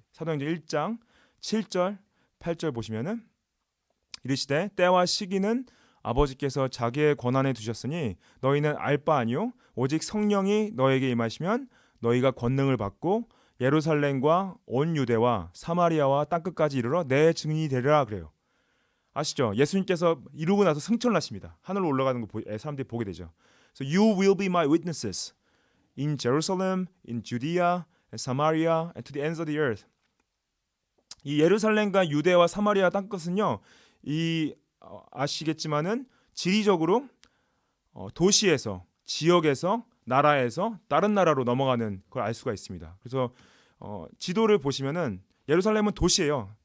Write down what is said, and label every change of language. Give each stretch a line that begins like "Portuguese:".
Korean: 사도행전 1장 7절 8절 보시면은 이르시되 때와 시기는 아버지께서 자기의 권한에 두셨으니 너희는 알 바 아니요 오직 성령이 너에게 임하시면 너희가 권능을 받고 예루살렘과 온 유대와 사마리아와 땅끝까지 이르러 내 증인이 되리라 그래요. 아시죠? 예수님께서 이루고 나서 승천을 하십니다. 하늘로 올라가는 거 사람들이 보게 되죠.
English: So you will be my witnesses in Jerusalem, in Judea, and Samaria, and to the ends of the earth.
Korean: 이 예루살렘과 유대와 사마리아 땅끝은요, 아시겠지만은 지리적으로 도시에서, 지역에서, 나라에서 다른 나라로 넘어가는 걸 알 수가 있습니다. 그래서 지도를 보시면은 예루살렘은 도시예요.